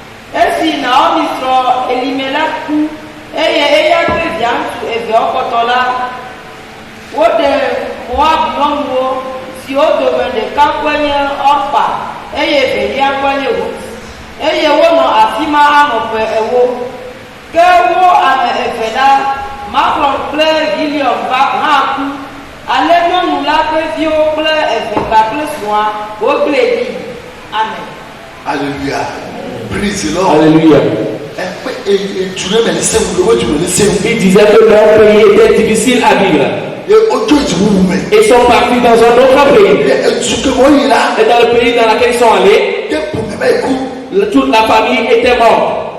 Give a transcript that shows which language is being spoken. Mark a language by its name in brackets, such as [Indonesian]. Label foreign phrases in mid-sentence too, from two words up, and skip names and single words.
[Ewe] Esi Naomi srɔ̃ Elimelek ku eye eya kple via via ŋutsu eve wokɔtɔ la, woɖe Moab nyɔnuwo siwo dome ɖeka ƒe nye Orpa eye velia ƒe nye Rut, eye wonɔ afi ma anɔ ƒe ewo. Ke wo ame eve la, Mahlon kple Gilion hã ku, ale nyɔnu la ƒe viwo kple eve kpakple srɔ̃a wogblẽ ɖi. [English] Amen. Alléluia. Praise the Lord. Alléluia. [French] Il disait que leur pays était difficile à vivre. Ils sont partis dans un autre pays. Et dans le pays dans lequel ils sont allés, toute la famille était morte.